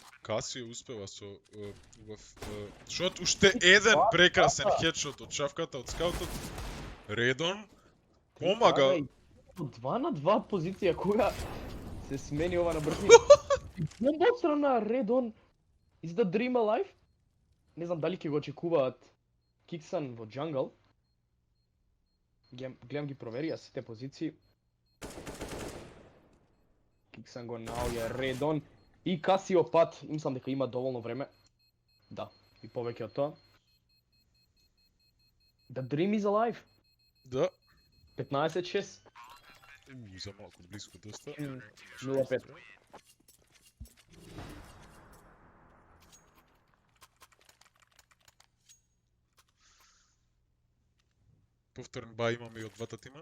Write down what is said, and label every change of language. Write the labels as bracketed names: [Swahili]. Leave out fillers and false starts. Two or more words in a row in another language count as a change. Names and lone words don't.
[Macedonian] Касио успева со убав шот. Уште еден прекрасен хедшот од шавката од скаутот. Редон помага. 2 на 2 позиција кога се смени ова на брзини. Бомба од страна Редон [English] is the dream alive. [Macedonian] Не знам дали ќе го очекуваат Киксан во джангл. Гледам ги проверија сите позиции. Киксан го наоѓа Редон и Касио пат, мислам дека има доволно време. Да, и повеќе од тоа. [English] The dream is alive. [Macedonian] Да. 15-6. За малку близко доста. 0-5. Повторен бај имаме и од двата тима.